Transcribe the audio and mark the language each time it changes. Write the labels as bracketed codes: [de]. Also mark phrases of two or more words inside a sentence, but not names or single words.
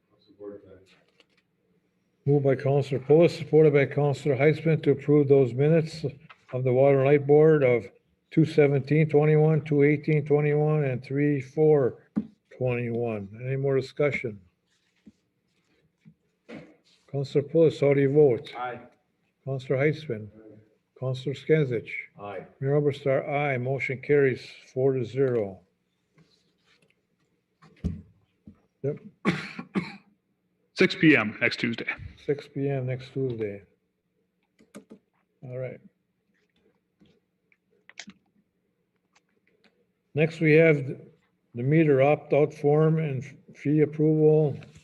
[en] Moved by Councilor Pulis, supported by Councilor Heitzman to approve those minutes of the Water and Light Board of 2/17/21, 2/18/21, and 3/4/21. Any more discussion? Councilor Pulis, how do you vote? Aye. Councilor Heitzman? Councilor Skinsich? Aye. Mayor Oberstar, aye. Motion carries 4-0. Yep, 6 PM next Tuesday. 6 PM next Tuesday. All right. Next, we have the meter opt-out form and fee approval.